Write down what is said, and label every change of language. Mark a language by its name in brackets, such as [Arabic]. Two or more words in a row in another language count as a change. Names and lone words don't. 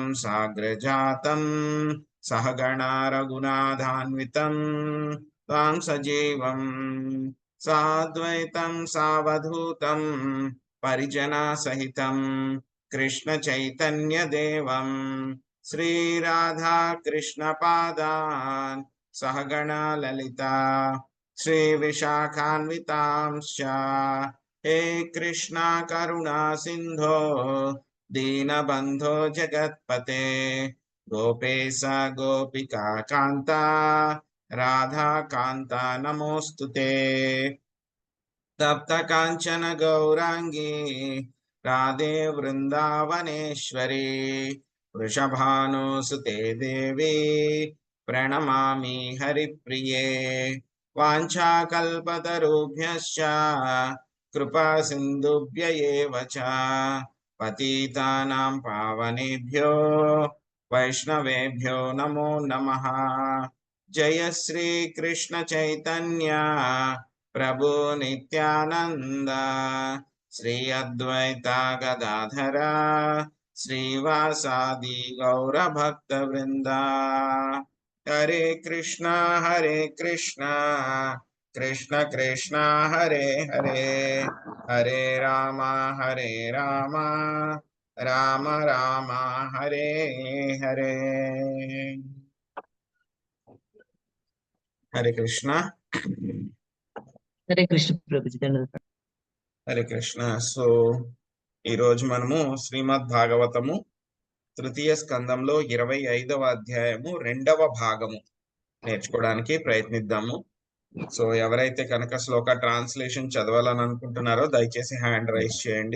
[Sanskrit] సాగ్రజాతం సహగణా రఘునాథాన్వితం తాం సజీవం సాద్వైతం సావధూతం పరిజనా సహితం కృష్ణ చైతన్య దేవం శ్రీ రాధా కృష్ణ పాదాన్ సహగణా లలితా శ్రీ విశాఖాన్వితాంశ్చ. హే కృష్ణ కరుణా సింధో దీనబంధో జగత్పతే, గోపేశ గోపికా కాంత రాధా కాంత నమోస్తుతే. तप्त कांचन गौरांगी राधे वृंदावनेश्वरी वृषभानुसुते देवी प्रणमामि हरिप्रिये वाञ्छाकल्पतरुभ्यश्च कृपा सिन्धुभ्य एव च पतितानां पावनेभ्यो वैष्णवेभ्यो नमो नमः। जय श्री कृष्ण चैतन्य प्रभु नित्यानंद श्री अद्वैता गदाधर श्रीवासादि गौर भक्त वृंदा। हरे कृष्णा कृष्ण कृष्ण हरे हरे हरे राम राम राम हरे हरे। हरे कृष्ण। హరే కృష్ణ [Telugu] ప్రభుజీ ధన్యవాదాలు. [Sanskrit] హరే కృష్ణ. [Telugu] సో ఈరోజు మనము శ్రీమద్ భాగవతము తృతీయ స్కందంలో 25వ అధ్యాయము 2వ భాగము నేర్చుకోవడానికి ప్రయత్నిద్దాము. సో ఎవరైతే కనుక శ్లోక ట్రాన్స్లేషన్ చదవాలని అనుకుంటున్నారో దయచేసి [English] hand raise [Telugu] చేయండి.